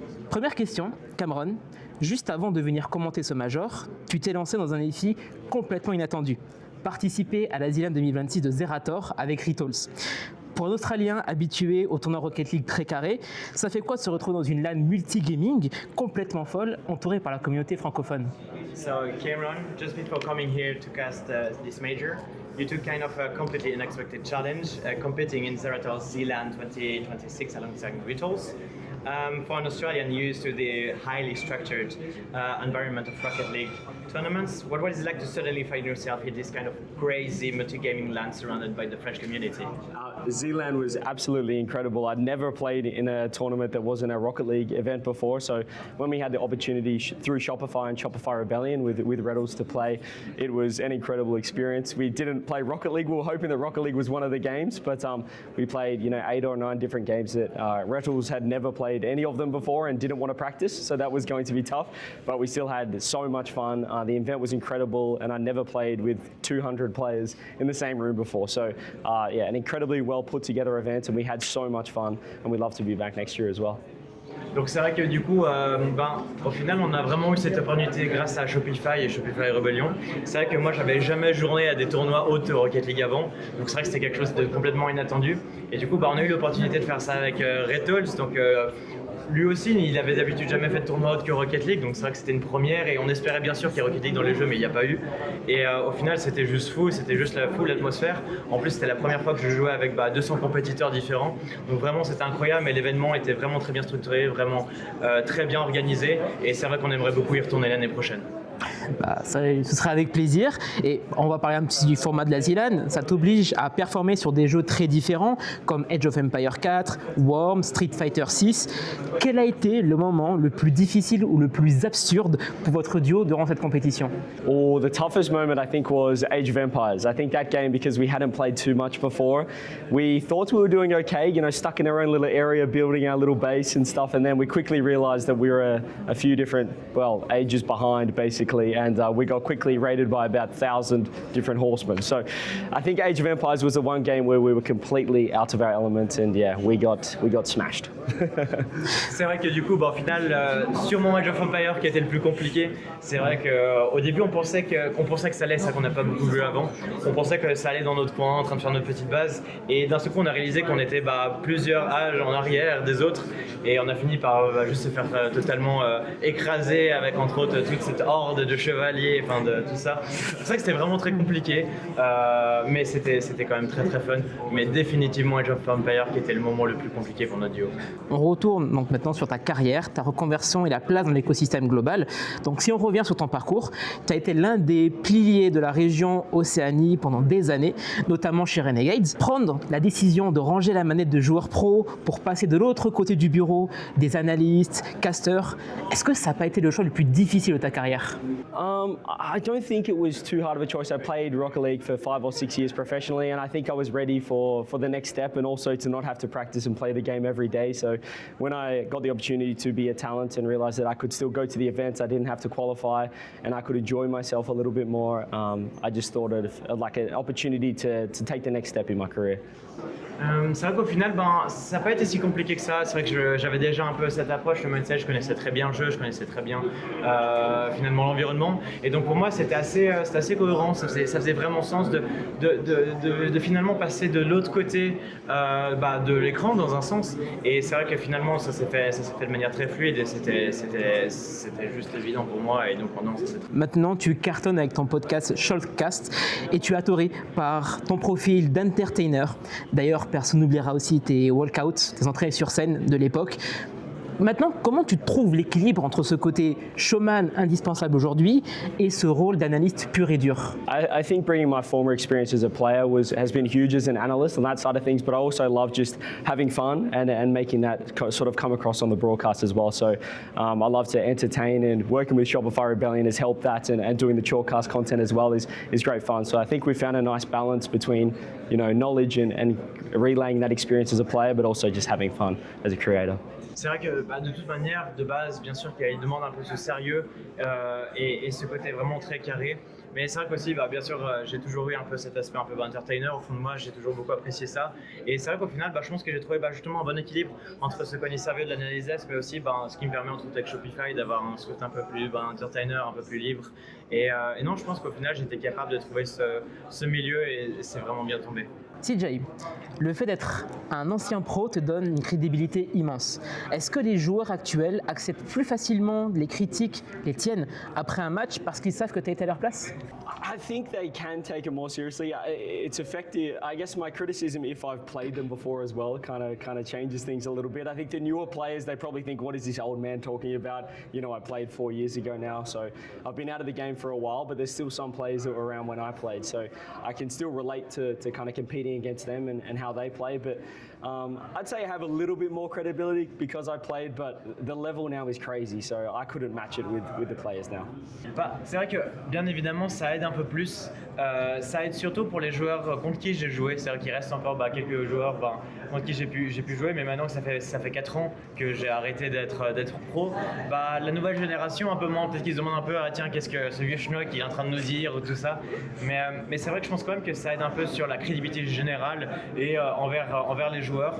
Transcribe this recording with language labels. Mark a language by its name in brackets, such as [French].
[French] Première question, Cameron, juste avant de venir commenter ce major, tu t'es lancé dans un défi complètement inattendu. Participer à la ZLAN 2026 de ZeratoR avec retours. Pour un Australien habitué au tournoi Rocket League très carré, ça fait quoi de se retrouver dans une LAN multi-gaming complètement folle, entourée par la communauté francophone? [English] So Cameron, just before coming here to cast this major, you took kind of a completely unexpected challenge, competing in ZeratoR's ZLAN 2026 alongside retours. For an Australian used to the highly structured environment of Rocket League tournaments, what was it like to suddenly find yourself in this kind of crazy multi-gaming LAN surrounded by the French community? ZLAN was absolutely incredible. I'd never played in a tournament that wasn't a Rocket League event before, so when we had the opportunity through Shopify and Shopify Rebellion with Rettles to play, it was an incredible experience. We didn't play Rocket League. We were hoping that Rocket League was one of the games, but we played 8 or 9 different games that Rettles had never played any of them before and didn't want to practice, so that was going to be tough, but we still had so much fun. The event was incredible, and I never played with 200 players in the same room before, so yeah, an incredibly well put together event, and we had so much fun, and we'd love to be back next year as well. [French] Donc c'est vrai que du coup, au final, on a vraiment eu cette opportunité grâce à Shopify et Shopify Rebellion. C'est vrai que moi, j'avais jamais joué à des tournois hautes Rocket League avant, donc c'est vrai que c'était quelque chose de complètement inattendu. Et du coup, on a eu l'opportunité de faire ça avec Retours, donc lui aussi, il avait d'habitude jamais fait de tournoi autre que Rocket League, donc c'est vrai que c'était une première et on espérait bien sûr qu'il y ait Rocket League dans les jeux, mais il n'y a pas eu. Et au final, c'était juste fou, c'était juste la foule, l'atmosphère. En plus, c'était la première fois que je jouais avec 200 compétiteurs différents, donc vraiment c'était incroyable, mais l'événement était vraiment très bien structuré, vraiment très bien organisé, et c'est vrai qu'on aimerait beaucoup y retourner l'année prochaine. Ce sera avec plaisir, et on va parler un petit du format de la ZLAN. Ça t'oblige à performer sur des jeux très différents comme Age of Empires 4, Worms, Street Fighter 6. Quel a été le moment le plus difficile ou le plus absurde pour votre duo durant cette compétition? [English] Oh, the toughest moment I think was Age of Empires. I think that game, because we hadn't played too much before, we thought we were doing okay, stuck in our own little area, building our little base and stuff, and then we quickly realized that we were a few different, ages behind basically, and we got quickly raided by about 1,000 different horsemen. So I think Age of Empires was the one game where we were completely out of our element, and yeah, we got smashed. [French] C'est vrai que du coup, au final, sur mon Age of Empires qui était le plus compliqué, c'est vrai qu'au début on pensait que ça allait, ça qu'on n'a pas beaucoup joué avant, on pensait que ça allait dans notre coin, en train de faire notre petite base, et d'un seul coup on a réalisé qu'on était plusieurs âges en arrière des autres, et on a fini par juste se faire totalement écraser avec entre autres toute cette horde de chevaliers, de tout ça. C'est vrai que c'était vraiment très compliqué, mais c'était quand même très très fun, mais définitivement Age of Empires qui était le moment le plus compliqué pour notre duo. On retourne donc maintenant sur ta carrière, ta reconversion et la place dans l'écosystème global. Donc si on revient sur ton parcours, tu as été l'un des piliers de la région Océanie pendant des années, notamment chez Renegades. Prendre la décision de ranger la manette de joueur pro pour passer de l'autre côté du bureau, des analystes, casters, est-ce que ça n'a pas été le choix le plus difficile de ta carrière? [English] I don't think it was too hard of a choice. I played Rocket League for 5 or 6 years professionally, and I think I was ready for the next step, and also to not have to practice and play the game every day. So when I got the opportunity to be a talent and realized that I could still go to the events, I didn't have to qualify, and I could enjoy myself a little bit more, I just thought of like an opportunity to take the next step in my career. [French] C'est vrai qu'au final, ça n'a pas été si compliqué que ça. C'est vrai que j'avais déjà un peu cette approche, le mindset, je connaissais très bien le jeu, je connaissais très bien finalement l'environnement événement. Et donc pour moi, c'était assez cohérent. Ça faisait vraiment sens de finalement passer de l'autre côté de l'écran dans un sens. Et c'est vrai que finalement, ça s'est fait de manière très fluide et c'était juste évident pour moi. Et donc Maintenant, tu cartonnes avec ton podcast Shortcast et tu es adoré par ton profil d'entertainer. D'ailleurs, personne n'oubliera aussi tes walkouts, tes entrées sur scène de l'époque. Maintenant, comment tu trouves l'équilibre entre ce côté showman indispensable aujourd'hui et ce rôle d'analyste pur et dur? [English] I think bringing my former experience as a player has been huge as an analyst on that side of things, but I also love just having fun and making that sort of come across on the broadcast as well. So I love to entertain, and working with Shopify Rebellion has helped that, and doing the shortcast content as well is great fun. So I think we found a nice balance between knowledge and relaying that experience as a player, but also just having fun as a creator. [French] C'est vrai que de toute manière, de base, bien sûr qu'il demande un peu ce sérieux et ce côté vraiment très carré. Mais c'est vrai qu'aussi, bien sûr, j'ai toujours eu un peu cet aspect un peu entertainer. Au fond de moi, j'ai toujours beaucoup apprécié ça. Et c'est vrai qu'au final, je pense que j'ai trouvé justement un bon équilibre entre ce qu'on est sérieux de l'analyse, mais aussi ce qui me permet, entre autres avec Shopify, d'avoir un côté un peu plus entertainer, un peu plus libre. Et non, je pense qu'au final, j'étais capable de trouver ce milieu et c'est vraiment bien tombé. CJ, le fait d'être un ancien pro te donne une crédibilité immense. Est-ce que les joueurs actuels acceptent plus facilement les critiques, les tiennes, après un match parce qu'ils savent que tu as été à leur place? [English] I think they can take it more seriously. It's effective. I guess my criticism, if I've played them before as well, kind of changes things a little bit. I think the newer players, they probably think, what is this old man talking about? I played 4 years ago now, so I've been out of the game for a while, but there's still some players that were around when I played, so I can still relate to kind of competing against them and how they play. But I'd say I have a little bit more credibility because I played, but the level now is crazy, so I couldn't match it with the players now. [French] C'est vrai que bien évidemment ça aide un peu plus, ça aide surtout pour les joueurs contre qui j'ai joué, c'est-à-dire qu'il reste encore quelques joueurs contre qui j'ai pu jouer, mais maintenant que ça fait 4 ans que j'ai arrêté d'être pro, la nouvelle génération un peu moins, peut-être qu'ils se demandent un peu tiens qu'est-ce que ce vieux schnock il est en train de nous dire ou tout ça, mais c'est vrai que je pense quand même que ça aide un peu sur la crédibilité générale et envers les joueurs.